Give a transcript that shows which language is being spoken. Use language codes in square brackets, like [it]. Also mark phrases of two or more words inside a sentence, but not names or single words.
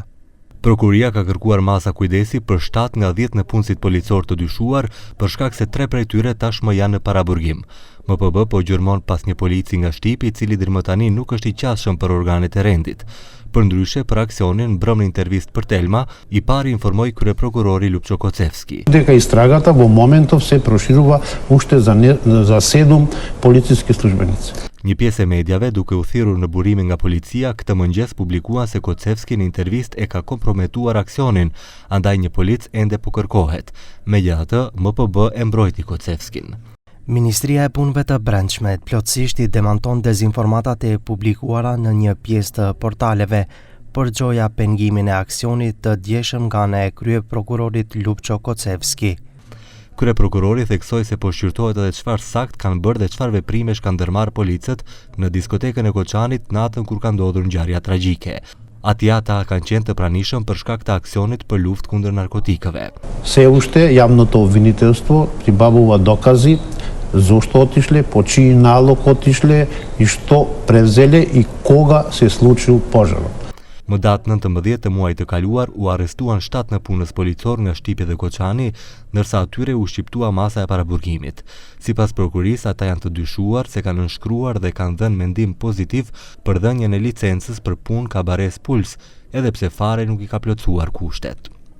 [sq] Prokuria ka kërkuar masa kujdesi për 7 nga 10 nëpunësit policor të dyshuar për shkak se 3 prej tyre tashmë janë në paraburgim. MPB po gjërmon pas një polici nga Shtipi i cili deri më tani nuk është i qasshëm për organet e rendit. Përndryshe, për aksionin mbrëm në intervistë për Telma, i pari informoi kryeprokurori Lupço Kocevski. [mk] Дека истрагата во моментов се проширува уште за 7 полициски службеници. [sq] Një pjesë e medjave, duke u thirrur në burime nga policia, këtë mëngjes publikuan se Kocevski në intervistë e ka komprometuar aksionin, andaj një polic ende po kërkohet. Megjithatë, MPB e mbrojti Kocevskin. Ministria e Punëve të Brendshme plotësisht i demanton dezinformatat e publikuara në një pjesë të portaleve, përgjoja pengimin e aksionit të djeshëm nga ana e kryeprokurorit Lupço Kocevski. Kryeprokurori theksoi se po shqyrtohet edhe çfarë sakt kanë bërë dhe çfarë veprimesh kanë ndërmarrë policët në diskotekën e Koçanit natën kur ka ndodhur ngjarja tragjike. Ata kanë qenë të pranishëm për shkak të aksionit për luftë kundër narkotikëve. [mk] Се уште јавното обвинителство прибавува докази зошто отишле, по чиј налог отишле и што превзеле и кога се случил пожарот. [sq] Më datë 19 të muajit të kaluar u arrestuan 7 nëpunës policor nga Shtipi dhe Koçani, ndërsa atyre u shqiptua masa e paraburgimit. Sipas prokurisë, ata janë të dyshuar se kanë nënshkruar dhe kanë dhënë mendim pozitiv për dhënien e licencës për punë kabares Puls, edhe pse fare nuk i ka plotësuar kushtet.